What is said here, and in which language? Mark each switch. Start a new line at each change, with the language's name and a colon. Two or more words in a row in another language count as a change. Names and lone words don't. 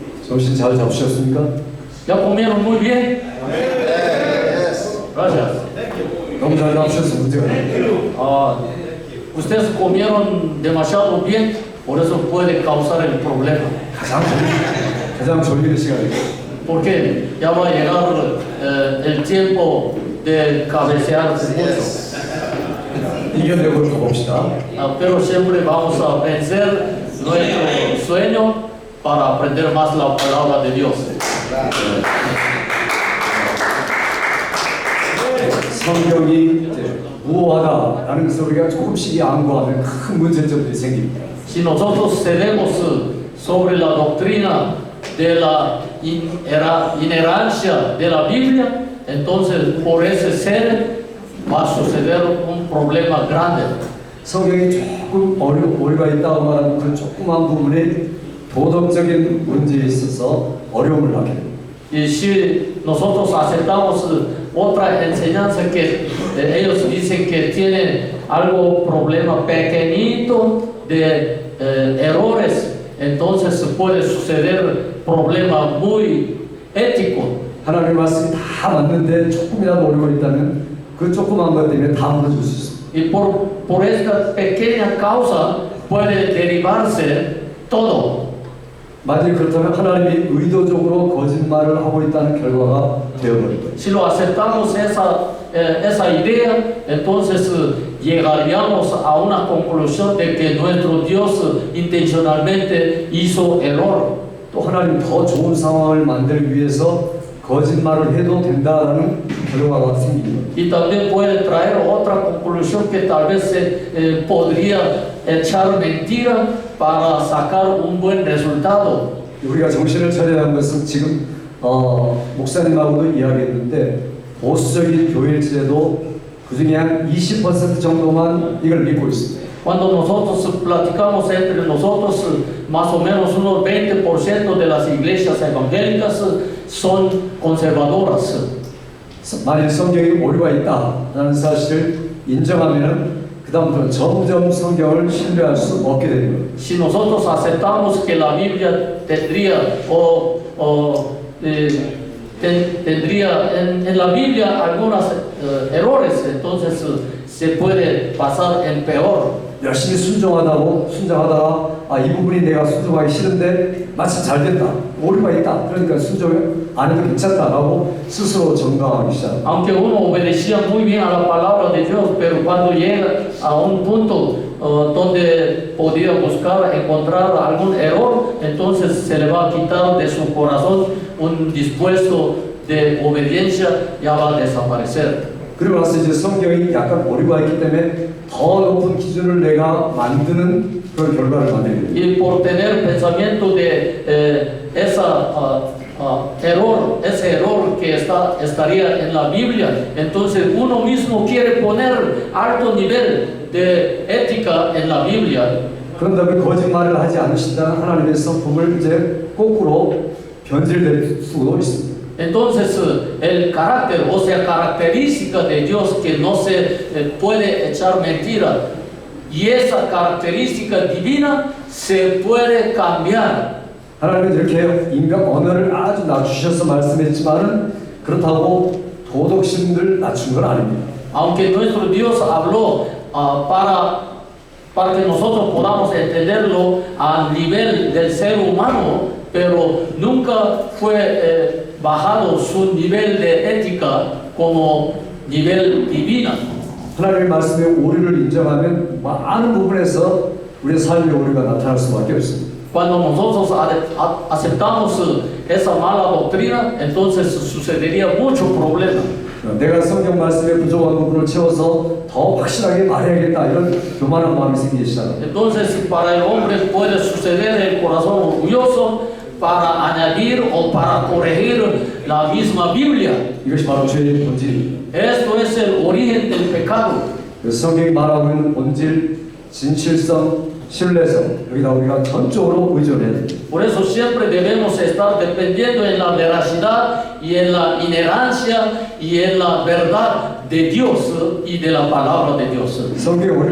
Korean: 정신 잘 잡으셨습니까?
Spanish: ¿Ya comieron muy bien? Gracias.
Korean: 너무 잘 잡으셔서 문제가
Spanish: Ustedes comieron demasiado bien, por eso puede causar el problema.
Korean: 가장 졸리는 시간이에요.
Spanish: Porque ya va a llegar el tiempo de cabecear mucho.
Korean: 이겨내고 가봅시다.
Spanish: Pero siempre vamos a vencer nuestro sueño para aprender más la palabra de Dios.
Korean: 성경이 이제 무호하다라는 것을 우리가 조금씩 양보하면 큰 문제점들이 생깁니다.
Spanish: Si nosotros cedemos sobre la doctrina de la inherancia de la Biblia, entonces por ese ser va a suceder un problema grande.
Korean: 성경이 조금 오류가 있다고 말하는 그 조그만 부분에 도덕적인 문제에 있어서 어려움을 하게 됩니다.
Spanish: Y si nosotros aceptamos otra enseñanza que ellos dicen que tienen algo problema pequeñito de errores, entonces puede suceder problema muy ético.
Korean: 하나님의 말씀이 다 맞는데 조금이라도 오류가 있다면 그 조그만 것 때문에 다 무너질 수 있습니다.
Spanish: Y por esta pequeña causa puede derivarse todo.
Korean: 만약 그렇다면 하나님이 의도적으로 거짓말을 하고 있다는 결과가 되어버립니다.
Spanish: Si lo aceptamos esa idea, entonces llegaríamos a una conclusión de que nuestro Dios intencionalmente hizo error.
Korean: 또 하나님 더 좋은 상황을 만들기 위해서 거짓말을 해도 된다라는 결과가 생깁니다.
Spanish: Y también puede traer otra conclusión que tal vez se podría echar mentira para sacar un buen resultado.
Korean: 우리가 정신을 차려야 하는 것은 지금 목사님하고도 이야기했는데 보수적인 교회일지라도 그 중에 한 20% 정도만 이걸 믿고 있습니다.
Spanish: Cuando nosotros platicamos entre nosotros, más o menos unos 20% de las iglesias evangélicas son conservadoras.
Korean: 만일 성경에 오류가 있다라는 사실을 인정하면은 그다음부터 점점 성경을 신뢰할 수 없게 됩니다.
Spanish: Si nosotros aceptamos que la Biblia tendría tendría en la Biblia algunos errores, entonces se puede pasar en peor.
Korean: 열심히 순종하다가 이 부분이 내가 순종하기 싫은데 마치 잘 됐다, 오류가 있다, 그러니까 순종 안 해도 괜찮다라고 스스로 정당하기 시작합니다.
Spanish: Aunque uno obedecía muy bien a la palabra de Dios, pero cuando llega a un punto donde podía encontrar algún error, entonces se le va a quitar de su corazón un dispuesto de obediencia, ya va a desaparecer.
Korean: 그리고 나서 이제 성경이 약간 오류가 있기 때문에 더 높은 기준을 내가 만드는 그런 결과를 만들게 됩니다.
Spanish: Y por tener pensamiento de ese error que estaría en la Biblia, entonces uno mismo quiere poner alto nivel de ética en la Biblia.
Korean: 그런 다음에 거짓말을 하지 않으신다는 하나님의 성품을 이제 거꾸로 변질될 수도 있습니다.
Spanish: Entonces el carácter, o sea, característica de Dios que no se puede echar mentira, y esa característica divina se puede cambiar.
Korean: 하나님은 이렇게 인간 언어를 아주 낮추셔서 말씀했지만은 그렇다고 도덕심을 낮춘 건 아닙니다.
Spanish: Aunque nuestro Dios habló para que nosotros podamos entenderlo a nivel del ser humano, pero nunca fue bajado su nivel de ética como nivel divino.
Korean: 하나님의 말씀에 오류를 인정하면 많은 부분에서 우리의 삶의 오류가 나타날 수밖에 없습니다.
Spanish: Cuando nosotros aceptamos esa mala doctrina, entonces sucedería mucho problema.
Korean: 내가 성경 말씀에 부족한 부분을 채워서 더 확실하게 말해야겠다 이런 교만한 마음이 생기기 시작합니다.
Spanish: Entonces para el hombre puede suceder el corazón orgulloso para añadir o para corregir la misma Biblia.
Korean: 이것이 바로 죄의 본질입니다.
Spanish: Esto es el origen del pecado.
Korean: 성경이 말하고 있는 본질, 진실성, 신뢰성 여기다 우리가 전적으로 의존해야 됩니다.
Spanish: Por eso siempre debemos estar dependiendo en la veracidad y en la inherencia y en la verdad de Dios y de la palabra de Dios.